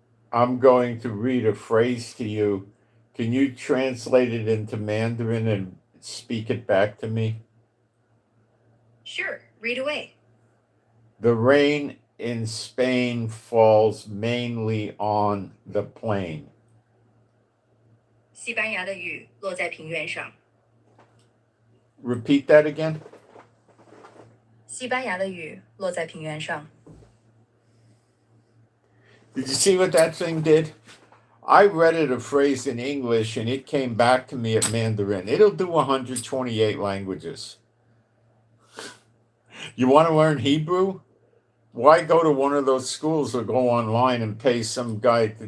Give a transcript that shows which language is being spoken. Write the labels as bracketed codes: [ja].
[en] I'm going to read a phrase to you. Can you translate it into Mandarin and speak it back to me? Sure, read away. The rain in Spain falls mainly on the plain. [zh] 西班牙的雨落在平原上。 [en] Repeat that again. [zh] 西班牙的雨落在平原上。 [en] Did you see what that thing did? I read it a phrase in English and it came back to me at Mandarin. It'll do 128 languages. You want to learn Hebrew? Why go to one of those schools or go online and pay some guy?